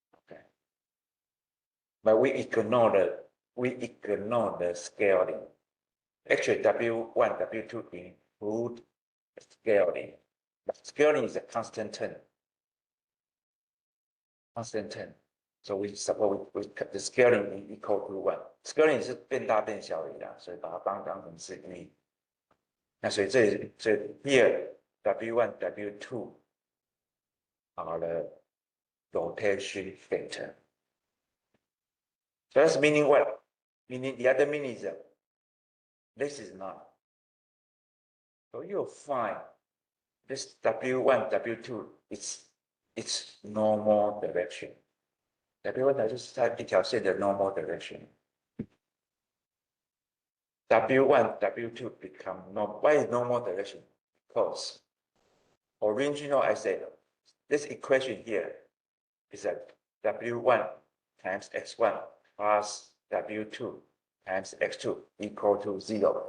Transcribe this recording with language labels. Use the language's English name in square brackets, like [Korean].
[English] Okay. But we ignore the scaling. Actually, W1, W2 include scaling. But scaling is a constant term. So we suppose the scaling equal to 1. [Chinese] Scaling 是变大变小而已啦，所以把它当成是1。那所以 [English] here W1, W2 are the rotation vector. So that's meaning what? Meaning the other meaning is that this is not. So you'll find this W1, W2 it's normal direction. [Chinese] W1 就是在一条线的 normal direction. [English] W1, W2 become normal. Why is normal direction? Because original I said this equation here is that W1 times X1 plus W2 times X2 equal to 0.